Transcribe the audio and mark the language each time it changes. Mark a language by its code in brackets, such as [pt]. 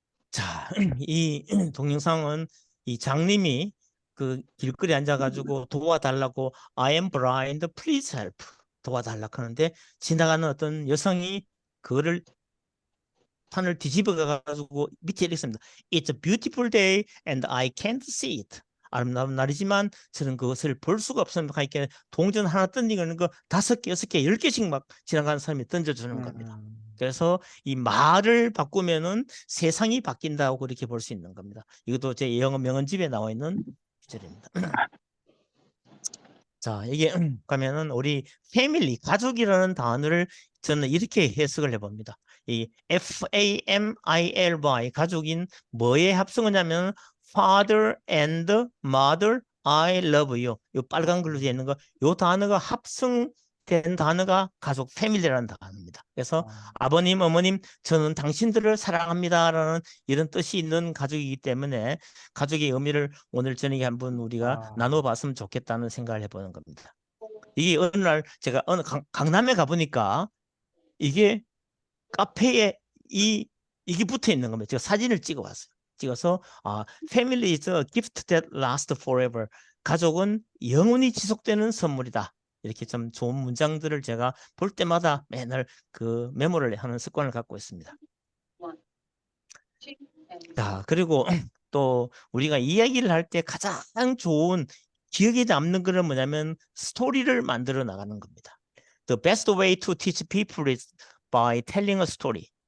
[ko] 자, 이 동영상은 이 장님이 그 길거리에 앉아가지고 도와달라고 [en] I am blind, please help [ko] 도와달라고 하는데 지나가는 어떤 여성이 그거를 판을 뒤집어 가지고 밑에 이렇게 씁니다. [en] It's a beautiful day and I can't see it. [ko] 아름다운 날이지만 저는 그것을 볼 수가 없습니다. 그러니까 동전 하나 던지는 거 5개, 6개, 10개씩 막 지나가는 사람이 던져주는 겁니다. 그래서 이 말을 바꾸면은 세상이 바뀐다고 그렇게 볼 수 있는 겁니다. 이것도 제 영어 명언집에 나와 있는 구절입니다. 자, 이게 가면은 우리 패밀리, 가족이라는 단어를 저는 이렇게 해석을 해봅니다. 이 [en] FAMILY, [ko] 가족인 뭐의 합성어냐면 [en] Father and Mother, I love you. [ko] 이 빨간 글로 되어 있는 거, 이 단어가 합성된 단어가 가족, 패밀리라는 단어입니다. 그래서 아버님, 어머님, 저는 당신들을 사랑합니다라는 이런 뜻이 있는 가족이기 때문에 가족의 의미를 오늘 저녁에 한번 우리가 나눠봤으면 좋겠다는 생각을 해보는 겁니다. 이게 어느 날 제가 어느 강남에 가보니까 이게 카페에 이게 붙어 있는 겁니다. 제가 사진을 찍어봤어요. 찍어서 [en] Family is a gift that lasts forever. [ko] 가족은 영원히 지속되는 선물이다. 이렇게 좀 좋은 문장들을 제가 볼 때마다 맨날 그 메모를 하는 습관을 갖고 있습니다. 자, 그리고 또 우리가 이야기를 할 때 가장 좋은 기억에 남는 것은 뭐냐면 스토리를 만들어 나가는 겁니다. [en] The best way to teach people is by telling a story.